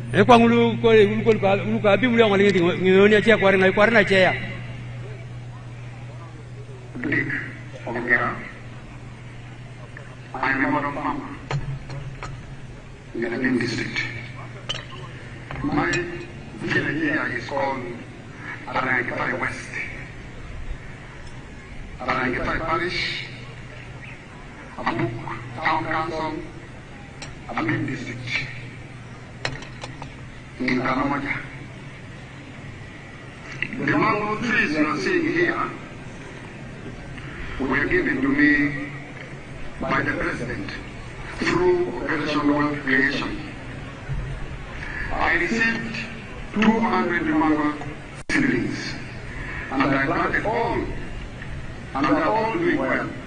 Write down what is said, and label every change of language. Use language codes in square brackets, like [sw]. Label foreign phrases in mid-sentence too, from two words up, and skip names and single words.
[en] I'm a member of farmer in the Abim district. My village here is called Arangetai West. Arangetai Parish, Abuk Town Council, Abim District, in Karamoja. The mango trees you are seeing here were given to me by the President through Operation Wealth Creation. I received 200 mango seedlings, and I planted all, and they are all doing well.